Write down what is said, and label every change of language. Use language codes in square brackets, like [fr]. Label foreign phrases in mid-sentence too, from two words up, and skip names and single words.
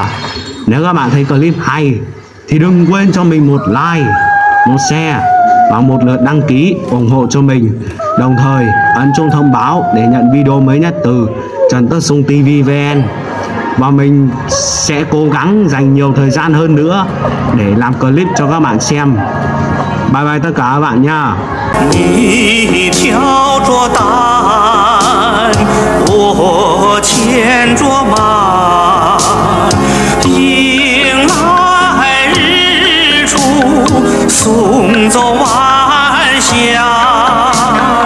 [vi] Nếu các bạn thấy clip hay thì đừng quên cho mình một like, một share và một lượt đăng ký ủng hộ cho mình. Đồng thời ấn chuông thông báo để nhận video mới nhất từ Trần Tất Sung TV VN. Và mình sẽ cố gắng dành nhiều thời gian hơn nữa để làm clip cho các bạn xem. [en] Bye bye [vi] tất cả các bạn nha. [zh] 你挑着担，我牵着马，迎来日出，送走晚霞。